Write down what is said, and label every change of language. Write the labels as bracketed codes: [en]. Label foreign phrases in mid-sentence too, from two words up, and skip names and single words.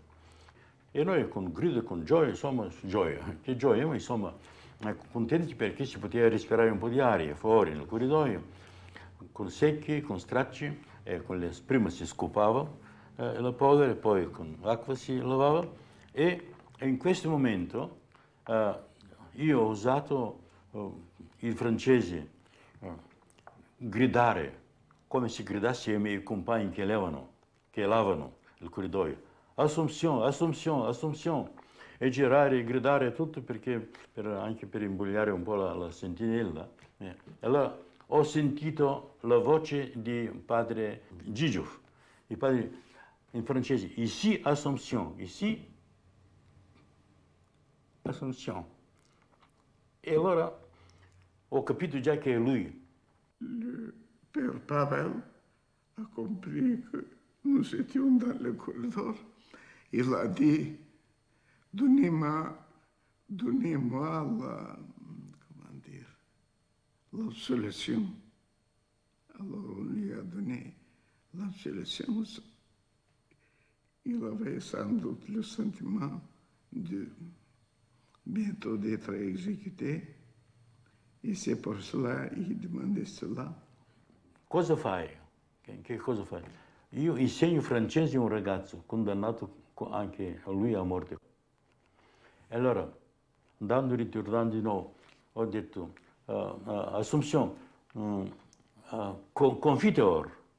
[it] E noi con grido e con gioia, insomma, che gioia, ma insomma, contenti perché si poteva respirare un po' di aria fuori nel corridoio, con secchi, con stracci, e prima si scopava la polvere, poi con l'acqua si lavava e in questo momento io ho usato il francese gridare, come se gridassi ai miei compagni che lavano il corridoio. Assumption, Assumption, Assumption. E girare e gridare tutto perché, anche per imbogliare un po' la sentinella. Allora ho sentito la voce di padre Gigio, il padre in francese, [fr] ici Assumption, ici Assumption. [it] E allora ho capito già che è lui. [fr] Le père Pavel a compris que nous étions dans le corridor. Il a dit, donnez-moi l'absolution. Alors on lui a donné l'absolution. Il avait sans doute le sentiment de bientôt d'être exécuté. E c'est pour cela qu'il demandait cela. [it] Cosa fai? Che cosa fai? Io insegno francese a un ragazzo condannato anche a lui a morte. E allora, andando e ritornando di nuovo, ho detto, Assumption, confiteor.